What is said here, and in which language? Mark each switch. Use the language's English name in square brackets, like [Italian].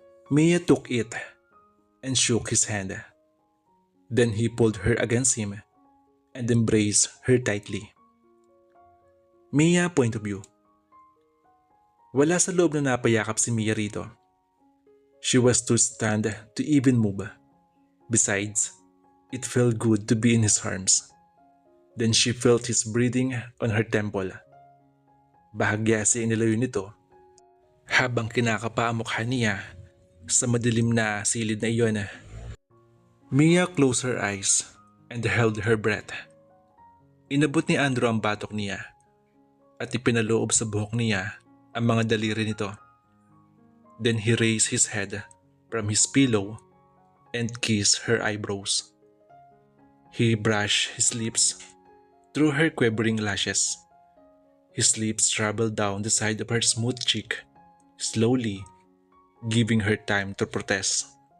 [English] Mia took it and shook his hand. Then he pulled her against him and embraced her tightly. Mia point of view. [Filipino] Wala sa loob na napayakap si Mia rito. [English] She was too stunned to even move. Besides, it felt good to be in his arms. Then she felt his breathing on her temple. [Filipino] Bahagya siya inilayo nito habang kinakapa ang mukha niya sa madilim na silid na iyon. [English] Mia closed her eyes and held her breath. [Filipino] Inabot ni Andrew ang batok niya at ipinaloob sa buhok niya ang mga daliri nito. [English] Then he raised his head from his pillow and kissed her eyebrows. He brushed his lips through her quivering lashes His lips traveled down the side of her smooth cheek, slowly, giving her time to protest.